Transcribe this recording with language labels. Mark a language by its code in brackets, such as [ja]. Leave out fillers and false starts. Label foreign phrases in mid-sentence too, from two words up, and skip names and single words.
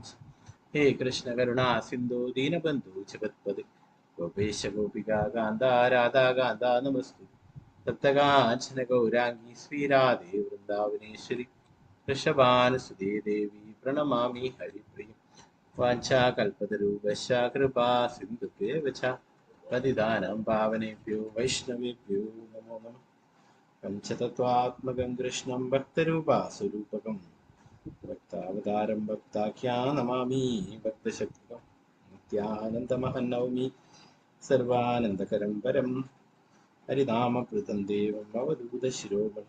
[sa] हे कृष्ण करुणा सिन्धु दीनबन्धु जगत्पदे गोपेश गोपिका कान्त राधा कान्त नमस्तु. तप्तकाञ्चन गौराङ्गि श्रीराधे वृन्दावनेश्वरि वृषभानुसुते देवि प्रणमामि हरिप्रियं. वाञ्चाकल्पतरूपश्च कृपा सिन्धुभ्येव च पतितानं पावनेभ्यो वैष्णवेभ्यो नमो नमः. पञ्चतत्वात्मकं कृष्णं भक्तरूपासुरूपकं भक्तावतारं भक्ताख्यान् नमामि भक्तशक्तिकं. नित्यानन्दमहं नौमि सर्वानन्दकरं परं हरिनामप्रदं देवं अवधूतशिरोमणि.